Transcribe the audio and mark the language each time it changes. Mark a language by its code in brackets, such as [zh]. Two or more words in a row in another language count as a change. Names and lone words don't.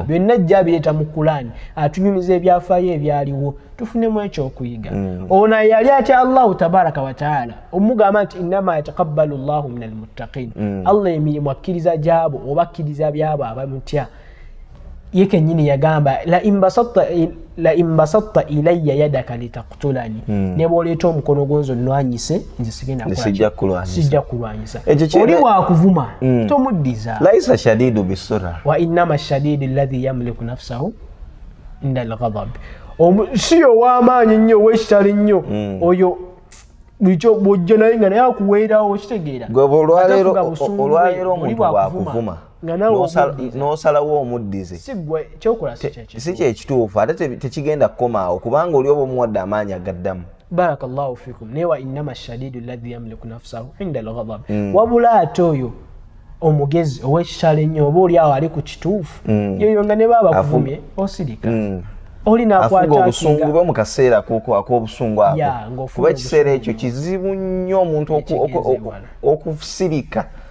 [lg] byonna ajja abireeta mu Qur'an atunyumiza ebyafaayo ebyaliwo tufunemu ekyokuyiga ono yali atya Allahu [ar] تبارك وتعالى [lg] omugamba nti [ar] إنما يتقبل الله من المتقين [lg] Allah emirimu akkiriza gyabo oba akkiriza byabo abamutya ye kennyini yagamba [ar] لئن بسطت إلي يدك لتقتلني [lg] ne bw'oleeta omukono gonzo nnwanyise nze sijja kulwanyisa oli bwakuvuma tomuddiza [ar] ليس الشديد بالصرعة وإنما الشديد الذي يملك نفسه عند الغضب [lg] si ow'amaanyi nnyo ow'ekitali nnyo oyo bw'ekyo bw'ojja naye nga naye akuweerawo kitegeera olwaleero omuntu bwakuvuma n'osalawo omuddize si kyekituufu ate tekigenda kukomaawo kubanga oli oba omuwadde amaanyi agaddamu [ar] بارك الله فيكم [lg] naye [ar] وإنما الشديد الذي يملك نفسه عند الغضب [lg] wabula ate oyo omugezi ow'ekitalo ennyo oba oli awo ali ku kituufu yoyo nga ne baba bakuvumye osirika afuga obusungu bwe mu kaseera ak'obusungu ako kuba ekiseera ekyo kizibu nnyo omuntu okusirika